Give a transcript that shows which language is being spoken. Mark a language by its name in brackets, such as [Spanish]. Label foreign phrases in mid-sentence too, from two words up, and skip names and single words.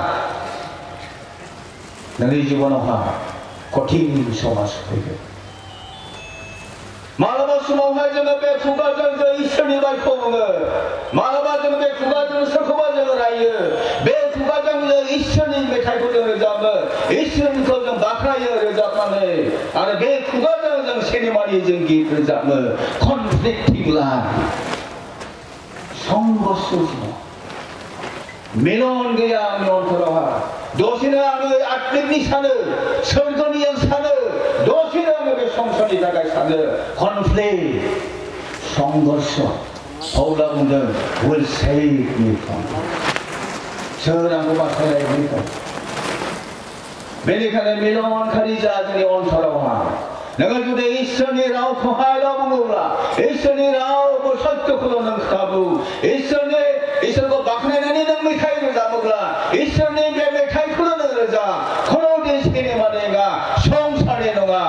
[Bodo] नोंनि जिबनावहा कठिन समाज फैगोन मालाबा समावहाय जोङो बे खुगाजों जों इसोरनि बाथ्राखौ बुङो मालाबा जोङो बे खुगाजों सोरखौबा जोङो रायो बे खुगाजों जों इसोरनि मेथाइखौ जों रोजाबो इसोरखौ जों बाख्नायो रोजाबनानै आरो बे खुगाजों जों सिनेमानि जों गित रोजाबो [English] conflicting life [Bodo] संघर्ष जिबन मिलन गैया आंनि अन्तरावहा दसेनो आङो आत्मिकनि सानो सोरगोनि आं सानो दसेनो आङो बे संसारनि थाखाय सानो कनफ्लिक्ट संघर्ष पाउला बुंदों [English] will save me from [Bodo] सोर आंखौ बासायनायनिफ्राय बेनिखायनो मिलनखारि जा जोंनि अन्तरावहा नोङो जुदि इसोरनि रावखौहायल' बुङोब्ला इसोरनि राव सत्यखौल' नों खाबु इसोरखौ बाख्नायनानै नों मेथाइ रोजाबोब्ला इसोरनि बे मेथाइखौल' नों रोजाब खुनु सिनेमानि नङा संसारनि नङा